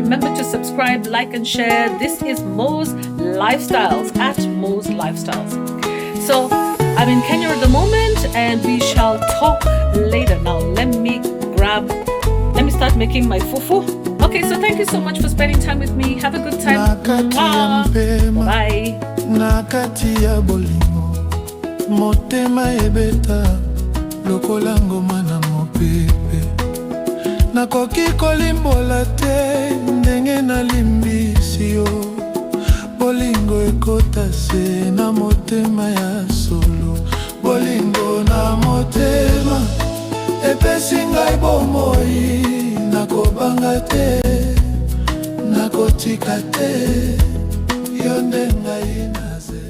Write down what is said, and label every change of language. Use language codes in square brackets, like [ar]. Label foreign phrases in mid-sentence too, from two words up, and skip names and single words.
[en] Remember to subscribe, like, and share. This is Mo's Lifestyles at Mo's Lifestyles. So I'm in Kenya at the moment, and we shall talk later. Now let me start making my fufu. Okay, so thank you so much for spending time with me. Have a good time. Bye. [ln] Nakati ya bolingo motema ebeta lokola ngoma na mopepe nakoki kolimbola te ndenge nalimbisi yo bolingo ekota se na motema ya solo bolingo na motema epesi ngai bomoi nakobanga te nakotika te yo nde ngai na